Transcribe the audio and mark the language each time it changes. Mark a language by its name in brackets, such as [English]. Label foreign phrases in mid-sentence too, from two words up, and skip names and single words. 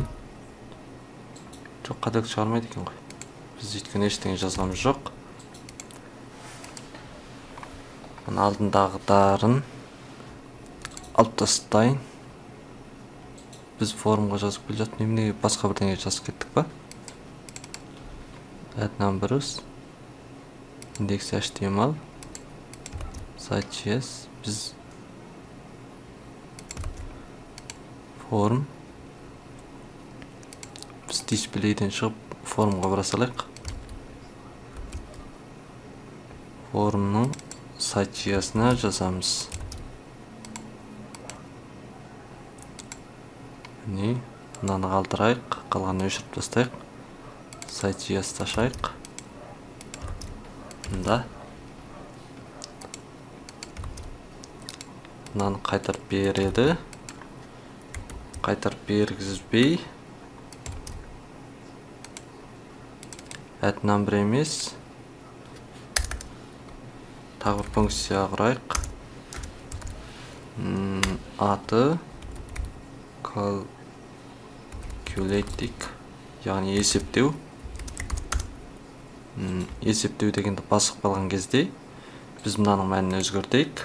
[Kazakh] Жоқ, қателік шығармайды екен ғой. Біз өйткені ештеңе жазғанымыз жоқ. Мына алдындағыларын алып тастайын. Біз форумға жазып келе жатып, неменеге басқа бірдеңе жазып кеттік па? [English] Add numbers, index HTML, site.js, [Kazakh] біз форум, біз display'ден шығып форумға бара салайық. Форумның site.js'ына жазамыз. Мынаны қалдырайық, қалғанын өшіріп тастайық. Site.js'ті ашайық. Мында. Мынаны қайтарып береді. Қайтарып бергізбей. [English] Add number [Kazakh] емес. Тағы бір функция құрайық. Аты calculate дейік. Яғни есептеу. Есептеу дегенді басып қалған кезде біз мынаның мәнін өзгертейік.